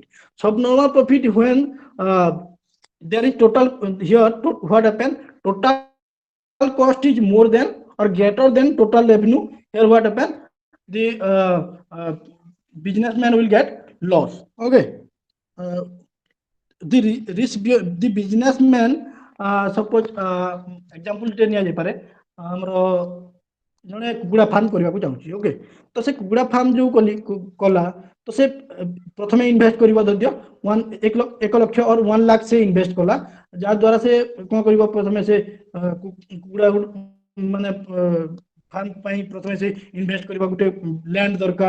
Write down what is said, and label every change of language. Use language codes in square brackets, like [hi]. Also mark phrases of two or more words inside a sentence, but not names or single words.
[en] Subnormal profit, when there is total, here what happens, total cost is more than or greater than total revenue. Here what happens, the businessman will get loss. Okay. uh, the businessman, suppose example [or] ଟେ ନିଆଯାଇପାରେ, ଆମର ଜଣେ କୁକୁଡ଼ା ଫାର୍ମ କରିବାକୁ ଚାହୁଁଛି। ଓକେ, ତ ସେ କୁକୁଡ଼ା ଫାର୍ମ ଯୋଉ କଲା, ତ ସେ ପ୍ରଥମେ ଇନଭେଷ୍ଟ କରିବ, ଧରିଦିଅ 1 ଲକ୍ଷ or 1 ଲାખ ସେ ଇନଭେଷ୍ଟ କଲା, ଯାହା ଦ୍ୱାରା ସେ କ'ଣ କରିବ, ପ୍ରଥମେ ସେ କୁକୁଡ଼ା ମାନେ ଫାର୍ମ ପାଇଁ ପ୍ରଥମେ ସେ ଇନଭେଷ୍ଟ କରିବା, ଗୋଟେ ଲ୍ୟାଣ୍ଡ ଦରକାର।